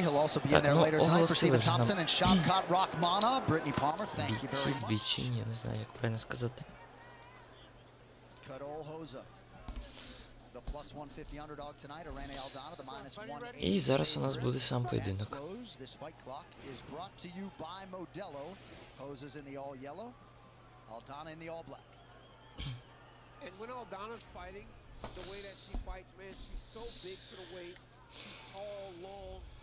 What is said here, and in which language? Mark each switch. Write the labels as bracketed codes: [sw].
[en] He'll also be in there later tonight for Stephen Thompson and Shavkat Rakhmonov. Brittany Palmer, thank you very much. [uk] Бійців, я не знаю, як правильно сказати. [en] Carol Rosa. The plus 150 underdog tonight, Irene Aldana, the minus 180. [uk] І зараз у нас буде сам поєдинок. [en] This fight clock is brought to you by Modelo. Rosa's in the all yellow, Aldana in the all black. And when Aldana's fighting, the way that she fights, man, she's so big for the weight. She's tall, long.